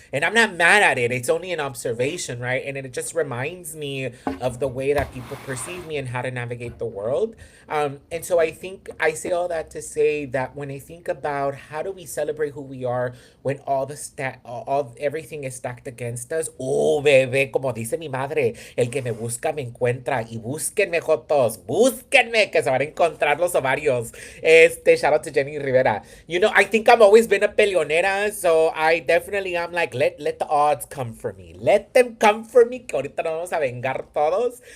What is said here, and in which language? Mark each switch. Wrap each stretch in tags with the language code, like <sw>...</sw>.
<en>And I'm not mad at it. It's only an observation, right? And it just reminds me of the way that people perceive me and how to navigate the world. And so I think I say all that to say that when I think about how do we celebrate who we are when everything is stacked against us.</en> <es>Oh, bebé, como dice mi madre, el que me busca me encuentra. Y búsquenme, jotos, búsquenme, que se van a encontrar los ovarios.</es> <en>Shout out to Jenny Rivera. I think I've always been a peleonera, so I definitely am like, let the odds come for me. Let them come for me,</en> <es>que ahorita nos vamos a vengar todos.</es>